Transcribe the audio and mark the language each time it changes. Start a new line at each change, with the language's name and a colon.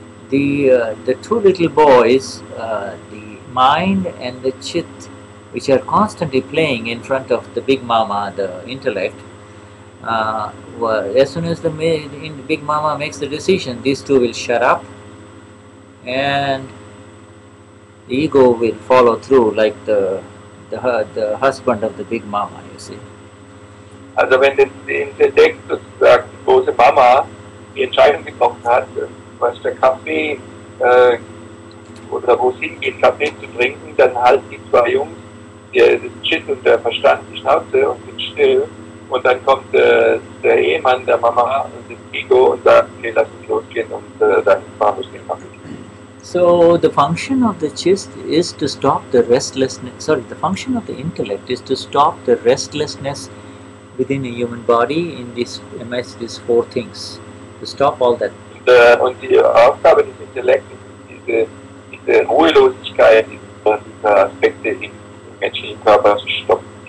English: the 2 little boys, the mind and the chit, which are constantly playing in front of the big mama, the intellect, as soon as the big mama makes the decision, these 2 will shut up, and the ego will follow through like the husband of the big mama, you see.
German: Also wenn der Intellekt sozusagen die große Mama die Entscheidung getroffen hat, was der Kaffee oder wo es hingeht, Kaffee zu trinken, dann halten die 2 Jungs, das Chit und der Verstand, die Schnauze und sind still. Und dann kommt der Ehemann der Mama und das Ego und sagt, okay, lass uns losgehen und dann fahren wir den Kaffee.
English: So the function of the chit is to stop the restlessness. The function of the intellect is to stop the restlessness within a human body amidst these 4 things. To stop all that.
German: Und die Aufgabe des Intellekts ist diese Ruhelosigkeit, diese Aspekte im menschlichen Körper zu stoppen.